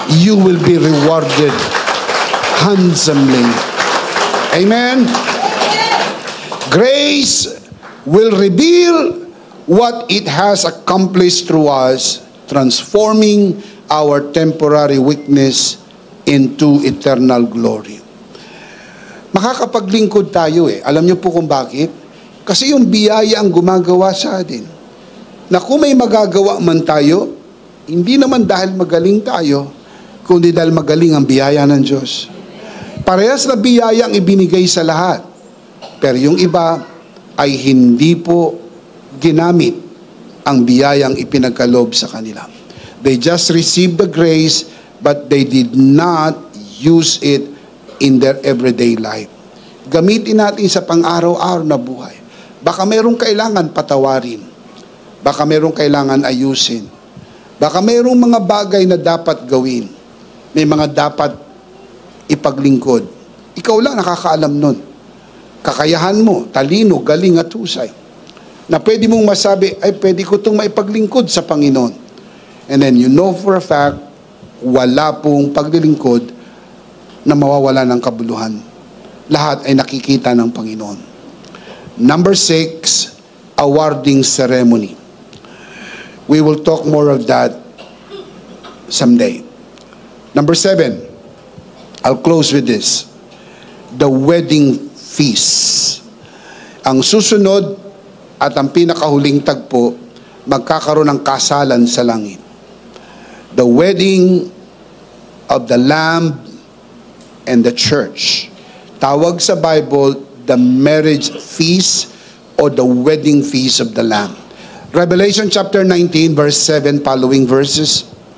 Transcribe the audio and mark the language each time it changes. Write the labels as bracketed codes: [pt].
[en] You will be rewarded handsomely. Amen? Grace will reveal what it has accomplished through us, transforming our temporary weakness into eternal glory. [tl] Makakapaglingkod tayo Alam niyo po kung bakit? Kasi yung biyaya ang gumagawa sa atin. Na kung may magagawa man tayo, hindi naman dahil magaling tayo, kundi dahil magaling ang biyaya ng Diyos. Parehas na biyaya ang ibinigay sa lahat. Pero yung iba ay hindi po ginamit ang biyayang ipinagkaloob sa kanila. [en] They just received the grace, but they did not use it in their everyday life. [tl] Gamitin natin sa pang-araw-araw na buhay. Baka mayroong kailangan patawarin. Baka mayroong kailangan ayusin. Baka mayroong mga bagay na dapat gawin. May mga dapat ipaglingkod. Ikaw lang nakakaalam nun. Kakayahan mo, talino, galing at husay. Na pwede mong masabi, ay pwede ko itong maipaglingkod sa Panginoon. [en] And then you know for a fact, [tl] wala pong paglilingkod na mawawala ng kabuluhan. Lahat ay nakikita ng Panginoon. [en] Number 6, awarding ceremony. We will talk more of that someday. Number 7, I'll close with this. The wedding feast. [tl] Ang susunod at ang pinakahuling tagpo, magkakaroon ng kasalan sa langit. [en] The wedding of the Lamb and the church. [tl] Tawag sa [en] Bible, the marriage feast or the wedding feast of the Lamb. Revelation chapter 19 verse 7 following verses.